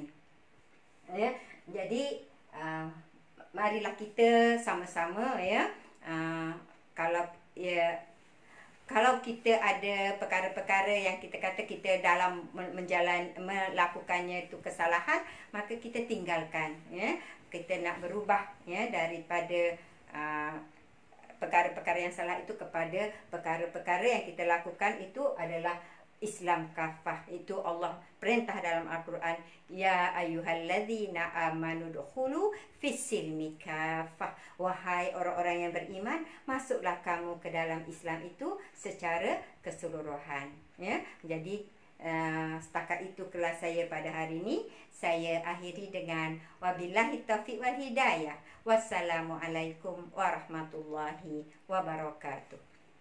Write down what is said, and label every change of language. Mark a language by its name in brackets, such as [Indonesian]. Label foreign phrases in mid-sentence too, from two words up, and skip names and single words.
[Malay] Ya, jadi marilah kita sama-sama, ya, kalau kita ada perkara-perkara yang kita kata kita dalam melakukannya itu kesalahan, maka kita tinggalkan, ya. Kita nak berubah, ya, daripada perkara-perkara yang salah itu kepada perkara-perkara yang kita lakukan itu adalah Islam kafah. Itu Allah perintah dalam Al-Quran, [Arabic] يا أيها الذين آمنوا ادخلوا في السلم كافة. [Malay] Wahai orang-orang yang beriman, masuklah kamu ke dalam Islam itu secara keseluruhan. Ya, jadi setakat itu kelas saya pada hari ini. Saya akhiri dengan [Arabic] وبالله التوفيق والهداية. والسلام عليكم ورحمة الله وبركاته.